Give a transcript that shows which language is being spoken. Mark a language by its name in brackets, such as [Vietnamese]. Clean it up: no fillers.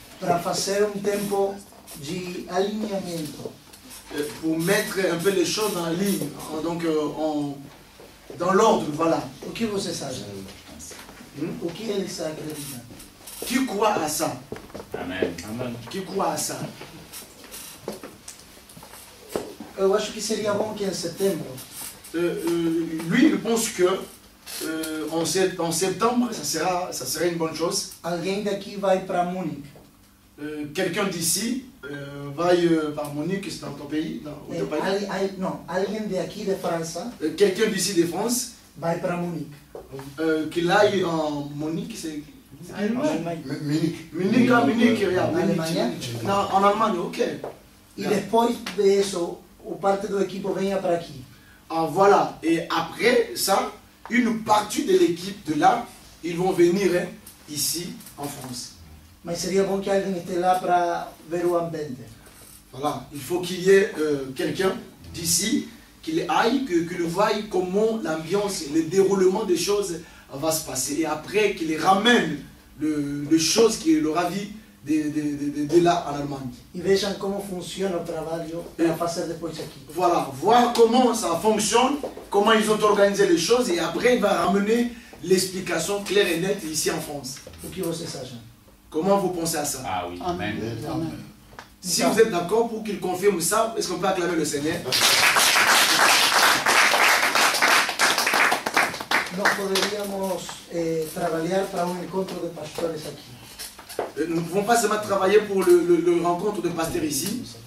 [Portuguese] para fazer tempo de alinhamento. [French] pour mettre un peu les choses en ligne, donc dans l'ordre, voilà. [Portuguese] O que vocês acham? O que eles acreditam? [French] Qui croit à ça? Amen. Amen. Qui croit à ça? [Portuguese] Eu acho que seria bom que em setembro [French] Lui, il pense que en septembre, ça serait une bonne chose. [Portuguese] alguém daqui vai para Munique. [French] Quelqu'un d'ici va par Munich, c'est dans ton pays, dans ton pays. [Portuguese] Não, alguém daqui de França [French] Quelqu'un d'ici de France [Portuguese] vai para Munique. [French] qu'il aille en Munich, c'est Munich. Munich, yeah, [Portuguese] Alemanha? [French] Non, en Allemagne, ok. [Portuguese] E depois de isso, o parte do equipo venha para aqui. [French] Ah, voilà. Et après ça, une partie de l'équipe de là, ils vont venir ici en France. [Portuguese] Mas seria bom que alguém esteja lá para ver o ambiente. [French] Voilà. Il faut qu'il y ait quelqu'un d'ici qu'il aille, qu'il voie comment l'ambiance, le déroulement des choses va se passer. Et après, qu'il ramène les choses qu'il aura vues de là en Allemagne. [Portuguese] E vejam como funciona o trabalho para fazer depois aqui. [French] Voilà, voir comment ça fonctionne, comment ils ont organisé les choses, et après il va ramener l'explication claire et nette ici en France. [Portuguese] O que vocês acham? [French] Comment vous pensez à ça? Ah oui, amen. Si vous êtes d'accord pour qu'il confirme ça, est-ce qu'on peut acclamer le Seigneur? [Portuguese] Nós poderíamos trabalhar para encontro de pastores aqui. [French] Nous ne pouvons pas seulement travailler pour le rencontre de pasteurs ici.